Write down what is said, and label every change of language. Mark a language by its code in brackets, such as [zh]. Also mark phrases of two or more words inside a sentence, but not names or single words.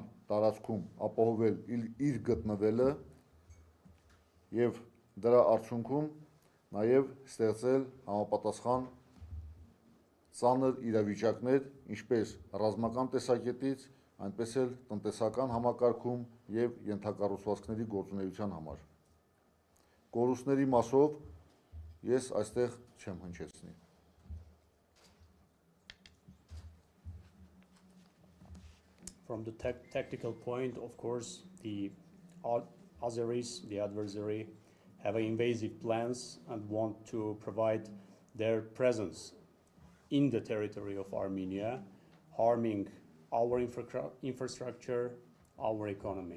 [hy] տարածքում ապահովել իր գտնվելը եւ դրա արդյունքում նաեւ ստեղծել համապատասխան ծանր իրավիճակներ, ինչպես ռազմական տեսակետից, այնպես էլ տնտեսական համակարգում եւ ենթակառուցվածքների գործունեության համար։ Կորուստների մասով ես այստեղ չեմ հնչեցնի։ [en] From the tactical point, of course, the Azeris, the adversary, have invasive plans and want to provide their presence in the territory of Armenia, harming our infrastructure, our economy.